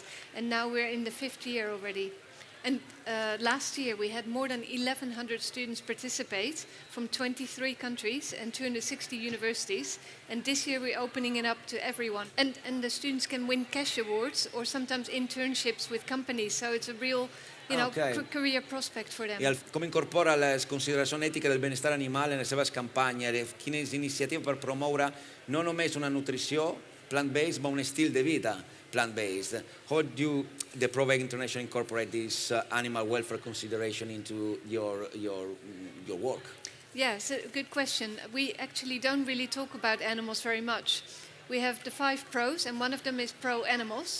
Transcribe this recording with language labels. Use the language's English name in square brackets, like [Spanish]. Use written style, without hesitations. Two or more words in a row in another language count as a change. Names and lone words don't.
[English] And now we're in the 5th year already. And last year we had more than 1,100 students participate from 23 countries and 260 universities. And this year we're opening it up to everyone. And the students can win cash awards or sometimes internships with companies. So it's a real career prospect for them. [Catalan] Com incorpora les consideracions ètiques del benestar animal en les seves campanyes? Quines iniciatives per promoure no només una nutrició [English] plant-based, but [Catalan] un estil de vida plant-based? [English] How do the ProVeg International incorporate this animal welfare consideration into your work? Yeah, it's a good question. We actually don't really talk about animals very much. We have the 5 pros, and one of them is pro-animals.